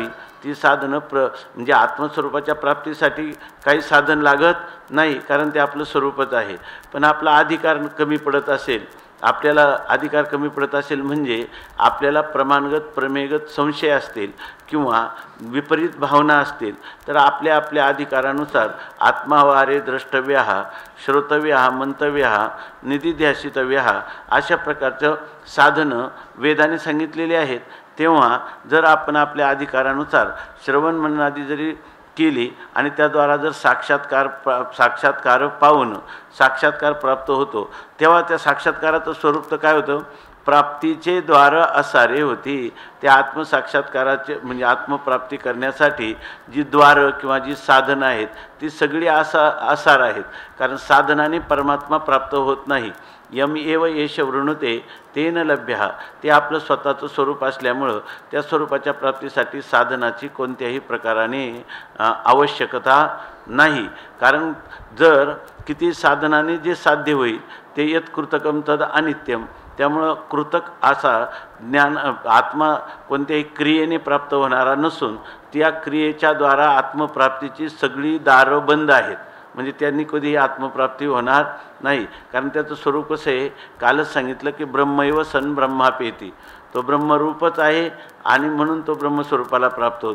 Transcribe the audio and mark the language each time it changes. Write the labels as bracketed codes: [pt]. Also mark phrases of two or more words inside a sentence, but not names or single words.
[mr] ती साधनं म्हणजे आत्मस्वरूपाच्या प्राप्तीसाठी काही साधन लागत नाही कारण ते आपलं स्वरूपच आहे. पण आपला अधिकार कमी पडत असेल, आपल्याला अधिकार कमी पडत असेल म्हणजे आपल्याला प्रमाणगत प्रमेयगत संशय असतील किंवा विपरीत भावना असतील तर आपल्या अधिकारानुसार [sa] आत्मावारे द्रष्टव्य श्रोतव्य मंतव्य निधिध्यासितव्य [mr] अशा प्रकारचं साधनं वेदाने सांगितलेली आहेत. तेव्हा जर आपण आपल्या अधिकारानुसार श्रवण मननादी जरी केली आणि त्याद्वारा जर साक्षात्कार पाहून साक्षात्कार प्राप्त होतो तेव्हा त्या साक्षात्काराचं स्वरूप तर काय होतं? प्राप्तीचे द्वार असारे होती. त्या आत्मसाक्षात्काराचे म्हणजे आत्मप्राप्ती करण्यासाठी जी द्वारं किंवा जी साधनं आहेत ती सगळी आसार आहेत. कारण साधनाने परमात्मा प्राप्त होत नाही. [sa] यम एव येश वृणुते तेन लभ्य. [mr] ते आपलं स्वतःचं स्वरूप असल्यामुळं त्या स्वरूपाच्या प्राप्तीसाठी साधनाची कोणत्याही प्रकाराने आवश्यकता नाही. कारण जर किती साधनाने जे साध्य होईल ते [sa] यत् कृतकम तद अनित्यम. [mr] त्यामुळं कृतक असा ज्ञान आत्मा कोणत्याही क्रियेने प्राप्त होणारा नसून त्या क्रियेच्या द्वारा आत्मप्राप्तीची सगळी दारं बंद आहेत. म्हणजे त्यांनी कधीही आत्मप्राप्ती होणार नाही. कारण त्याचं स्वरूप कसं आहे? कालच सांगितलं की [sa] ब्रह्मैव सन ब्रह्मापेती. [mr] तो ब्रह्मरूपच आहे आणि म्हणून तो ब्रह्मस्वरूपाला प्राप्त होतो.